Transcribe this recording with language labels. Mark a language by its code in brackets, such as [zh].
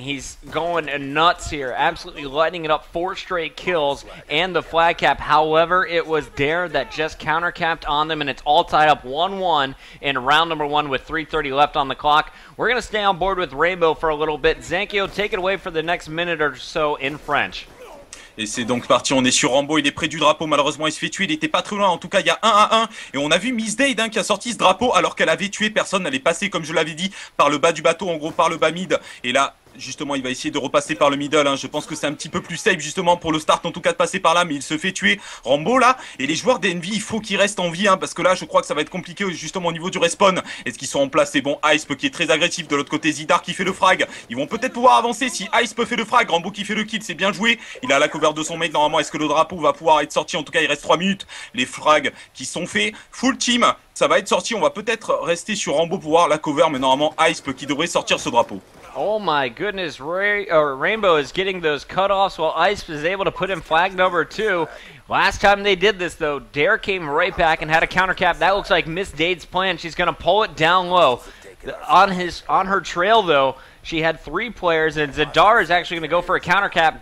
[en] He's going nuts here, absolutely lighting it up. 4 straight kills and the flag cap. However, it was Dare that just counter-capped on them, and it's all tied up 1-1 in round number 1 with 3:30 left on the clock. We're going to stay on board with Rainbow for a little bit. Zankyo, take it away for the next minute or so in French. [fr] Et c'est donc parti, on est sur Rambo, il est près du drapeau, malheureusement il se fait tuer, il était pas très loin, en tout cas il y a 1-1, et on a vu Miss Daid qui a sorti ce drapeau alors qu'elle avait tué personne, elle est passée comme je l'avais dit par le bas du bateau, en gros par le bas mid, et là justement il va essayer de repasser par le middle, je pense que c'est un petit peu plus safe justement pour le start en tout cas de passer par là, mais il se fait tuer Rambo là, et les joueurs d'Envy il faut qu'ils restent en vie, parce que là je crois que ça va être compliqué justement au niveau du respawn. Est-ce qu'ils sont en place? C'est bon, Hyspe qui est très agressif, de l'autre côté Zydar qui fait le frag, ils vont peut-être pouvoir avancer si Hyspe fait le frag, Rambo qui fait le kill, c'est bien joué, il a la cover de son mate normalement. Est-ce que le drapeau va pouvoir être sorti? En tout cas il reste 3 minutes, les frags qui sont faits, full team, ça va être sorti, on va peut-être rester sur Rambo pour voir la cover, mais normalement Hyspe qui devrait sortir ce drapeau. [en] Oh my goodness, Rainbow is getting those cutoffs while Hyspe is able to put in flag number 2. Last time they did this, though, Dare came right back and had a counter cap. That looks like Miss Daid's plan. She's going to pull it down low. On her trail, though, she had 3 players, and Zydar is actually going to go for a counter cap.